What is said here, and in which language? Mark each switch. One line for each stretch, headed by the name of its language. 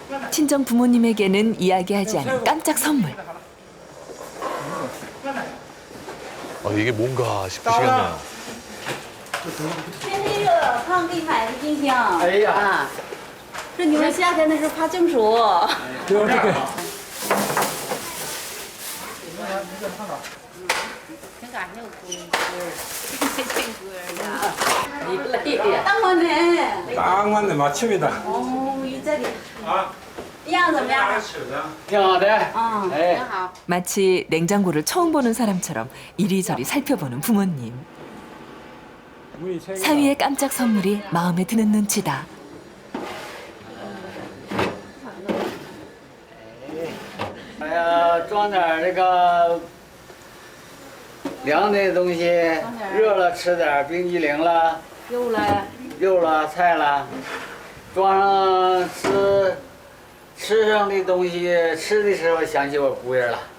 Korean: 친정 부모님에게는 이야기하지 않은 깜짝 선물. 이게 뭔가 싶으시겠네요.
Chinese: 那个胖给你买的冰箱。哎呀，这你们夏天的时候怕中暑。
Korean: 이거 어떻게? 딱 맞네. 딱 맞네, 맞춤이다. 이 자리.
Chinese: 样怎么样？挺好的。挺好。
Korean: 마치 냉장고를 처음 보는 사람처럼 이리저리 살펴보는 부모님. 사위의 깜짝 선물이 마음에 드는 눈치다.
Chinese: 哎呀，装点这个凉的东西，热了吃点冰激凌了，肉了菜了，装上吃上的东西，吃的时候想起我姑爷了。